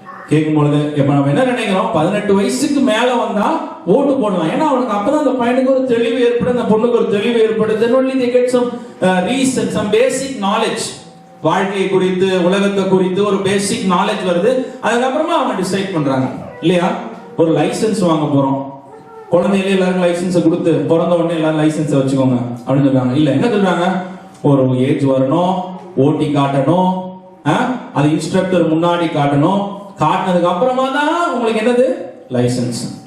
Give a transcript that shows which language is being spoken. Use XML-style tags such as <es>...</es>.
<ta>கேட்கும் பொழுது இப்ப நம்ம என்ன நினைக்கிறோம், 18 வயசுக்கு மேல வந்தா ஓட்டு போடலாம். ஏன்னா அவனுக்கு அப்பதான் அந்த பையனுக்கு ஒரு தெளிவு ஏற்படும், அந்த பொண்ணுக்கு ஒரு தெளிவு ஏற்படும்.</ta> <en>Then only they get some reason, some basic knowledge.</en> <ta>வாழ்க்கையை குறித்து, உலகத்தை குறித்து ஒரு பேசிக் நாலேஜ் வருது. அதுக்கப்புறமா அவங்க டிசைட் பண்றாங்க இல்லையா? ஒரு லைசன்ஸ் வாங்க போறோம், குழந்தைகளே எல்லாரும் லைசன்ஸ் கொடுத்து பிறந்த உடனே எல்லாரும் லைசன்ஸ் வச்சுக்கோங்க அப்படின்னு சொல்றாங்க. இல்ல, என்ன சொல்றாங்க, ஒரு ஏஜ் வரணும், ஓட்டி காட்டணும், அது இன்ஸ்ட்ரக்டர் முன்னாடி காட்டணும், காட்டினதுக்கு அப்புறமா தான் உங்களுக்கு என்னது லைசன்ஸ்.</ta>